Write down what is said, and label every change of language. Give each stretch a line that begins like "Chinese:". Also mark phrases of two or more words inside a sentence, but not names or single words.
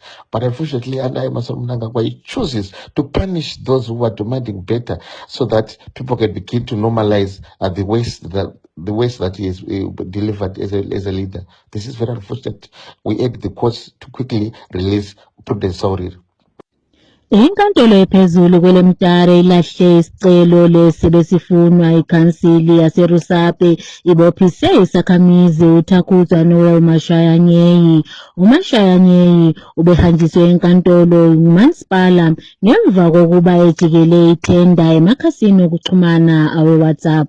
English: But unfortunately, under Emmerson Mnangagwa, he chooses to punish those who are demanding better, so that people can begin to normalize the waste that he has delivered as a leader. This is very unfortunate. We urge the courts to quickly release Prudence Sauriri.
North Ndebele: Inkantolo ephezulu kwelemtare ilahle isicelo lesi besifunwa ikhansili yaseRusape ibophise isakhamizi uThakuzwa Noel Mashayanyeyi. uMashayanyeyi ubehanjiswe enkantolo ngumasipala ngemva kokuba ejikele ithenda emakhasini okuxhumana awe-WhatsApp.